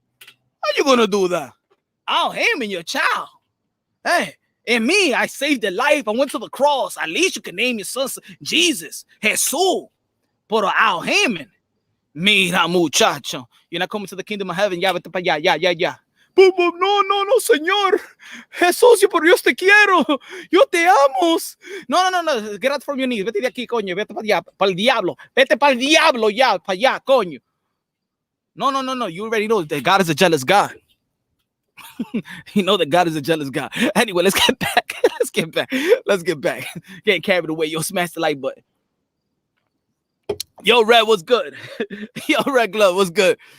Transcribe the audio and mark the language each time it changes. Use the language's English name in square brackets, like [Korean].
[English] How you gonna do that? Al Haymon, your child. Hey, and me, I saved their life. I went to the cross. At least you can name your son Jesus. Jesus. [Spanish] Pero [English] Al Haymon. [Spanish] Mira, muchacho. [English] You're not coming to the kingdom of heaven. [Spanish] Ya, vete para allá. Ya. No, señor. Jesús, yo por Dios te quiero. Yo te amo. No. [English] Get out from your knees. [Spanish] Vete de aquí, coño. Vete para allá, para el diablo. Vete para el diablo ya, para allá, coño. No. [English] You already know that God is a jealous God. You know that God is a jealous God. Anyway, let's get back. Let's get back. Getting carried away. Yo, smash the like button. Yo, Red, what's good? Yo, Red Glove, what's good?